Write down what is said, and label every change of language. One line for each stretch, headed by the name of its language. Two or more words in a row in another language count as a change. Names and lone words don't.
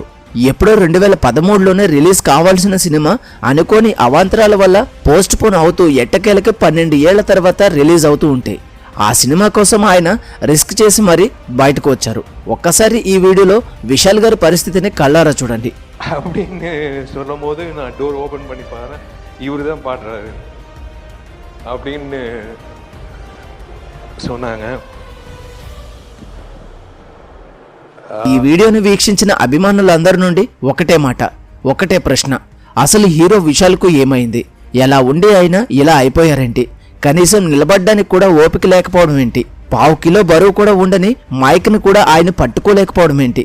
Telugu: ఎప్పుడో 2013లోనే రిలీజ్ కావాల్సిన సినిమా అనుకోని అవాంతరాల వల్ల పోస్ట్ పోన్ అవుతూ ఎట్టకేలకి 12 ఏళ్ల తర్వాత రిలీజ్ అవుతూ ఉంటే ఆ సినిమా కోసం ఆయన రిస్క్ చేసి మరీ బయటకు వచ్చారు. ఒక్కసారి ఈ వీడియోలో విశాల్ గారి పరిస్థితిని కళ్ళారా చూడండి.
Tamil: அப்படின்னு சொல்லும் போது நான்
English: door open
Tamil: பண்ணி பாரு இவரு தான் பாடுறாரு அப்படின்னு சொன்னாங்க.
Telugu: ఈ వీడియోని వీక్షించిన అభిమానులందరి నుండి ఒకటే మాట, ఒకటే ప్రశ్న. అసలు హీరో విశాల్కు ఏమైంది? ఎలా ఉండి అయినా ఇలా అయిపోయారేంటి? కనీసం నిలబడ్డానికి కూడా ఓపిక లేకపోవడం ఏంటి? 1/2 కిలో బరువు కూడా ఉండని మైక్ను కూడా ఆయన పట్టుకోలేకపోవడం ఏంటి?